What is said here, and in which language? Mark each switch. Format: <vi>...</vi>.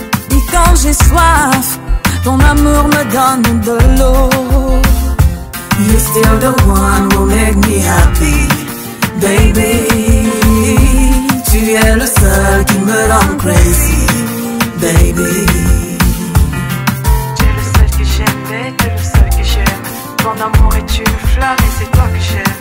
<fr>Et quand j'ai soif, ton amour me donne de l'eau.</fr> <en>You're still the one who make me happy, baby.</en> <fr>Tu es le seul qui me rend</fr> <en>crazy, baby.</en> <fr>Tu es le seul que j'aime, et tu es le seul que j'aime. Ton amour est une flamme et c'est toi que j'aime.</fr>